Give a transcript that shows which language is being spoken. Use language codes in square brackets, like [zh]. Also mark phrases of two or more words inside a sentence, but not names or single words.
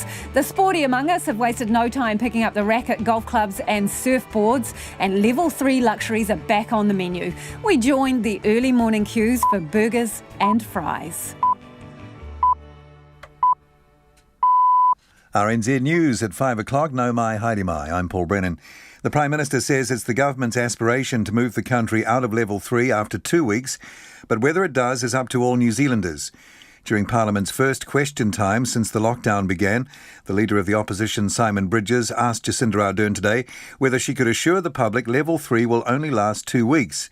[en] The sporty among us have wasted no time picking up the racket, golf clubs and surfboards, and level 3 luxuries are back on the menu. We joined the early morning queues for burgers and fries. RNZ News at 5 o'clock. [mi] No mai, haere mai. [en] I'm Paul Brennan. The Prime Minister says it's the government's aspiration to move the country out of level 3 after 2 weeks, but whether it does is up to all New Zealanders. During Parliament's first question time since the lockdown began, the Leader of the Opposition, Simon Bridges, asked Jacinda Ardern today whether she could assure the public level 3 will only last 2 weeks.